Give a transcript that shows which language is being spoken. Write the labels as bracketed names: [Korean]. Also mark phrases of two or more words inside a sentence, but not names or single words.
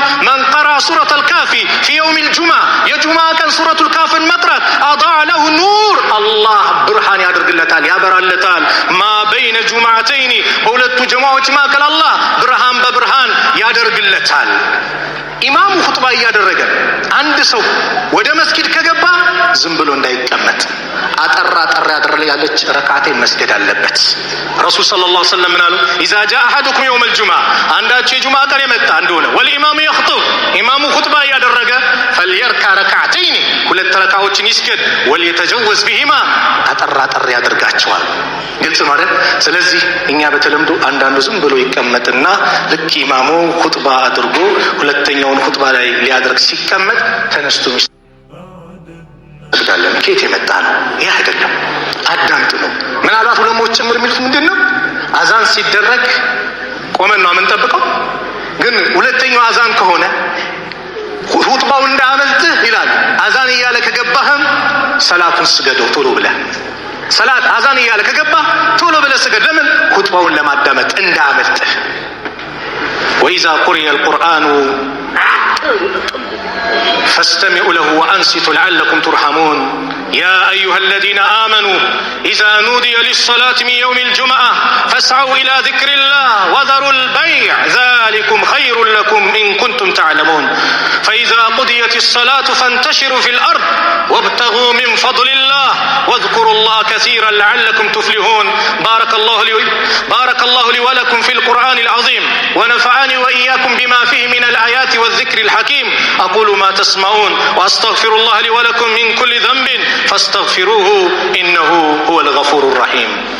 [Arabic] من قرأ سورة الكهف في يوم الجمعة [Amharic] የጁማ ቀን ሱረቱል ካፍን መቅራት [Arabic] أضع له نور [Amharic] አላህ ብርሃን ያደርግለታል፣ ያበራለታል። [Arabic] ما بين الجمعتين [Amharic] በሁለቱ ጀማዓዎች መካከል አላህ ብርሃን በብርሃን ያደርግለታል። ኢማሙ ኹጥባ እያደረገ አንድ ሰው ወደ መስጊድ ከገባ ዝም ብሎ እንዳይቀመጥ አጠራ ያለች ረካዓቴን መስገድ አለበት። ረሱል [Arabic] صلى الله عليه وسلم [Amharic] ምን አሉ? [Arabic] اذا جاء احدكم يوم الجمعه [Amharic] አንዳችሁ የጁማ ቀን የመጣ እንደሆነ [Arabic] والامام يخطب [Amharic] ኢማሙ ኹጥባ እያደረገ [Arabic] فليركع ركعتين [Amharic] ሁለት ረካዓዎችን ይስገድ [Arabic] وليتجوز بهما [Amharic] አጠራ ያደርጋቸዋል። ግልጽ ነው አይደል? ስለዚህ እኛ በተለምዶ አንዳንዱ ዝም ብሎ ይቀመጥና ልክ ኢማሙ ኹጥባ አድርጎ ሁለተኛውን ኹጥባ ላይ ሊያደርግ ሲቀመጥ ተነስቶ ይስገዳል። ከየት የመጣ ነው? ይህ አይደለም። አዳምጥ ነው። ምናልባት ዑለሞች ጭምር የሚሉት ምንድነው? አዛን ሲደረግ ቆመን ነው የምንጠብቀው። ግን ሁለተኛው አዛን ከሆነ ኹጥባው እንዳያመልጥህ ይላል። አዛን እያለ ከገባህም ሰላቱን ስገደው ቶሎ ብለህ ሰላት አዛን እያለ ከገባህ ቶሎ ብለህ ስገድ። ለምን? ኹጥባውን ለማዳመጥ እንዳያመልጥህ። [Arabic] وإذا قرئ القرآن فاستمعوا له وأنصتوا لعلكم ترحمون يا أيها الذين آمنوا إذا نودي للصلاة من يوم الجمعة فاسعوا إلى ذكر الله وذروا البيع ذلكم خير لكم إن كنتم تعلمون فإذا قضيت الصلاة فانتشروا في الأرض وابتغوا من فضل الله واذكروا الله كثيرا لعلكم تفلحون بارك الله لي ولكم في القرآن العظيم ونفعني وإياكم بما فيه من الآيات والذكر الحكيم أقول ما تسمعون وأستغفر الله لي ولكم من كل ذنب فاستغفروه إنه هو الغفور الرحيم.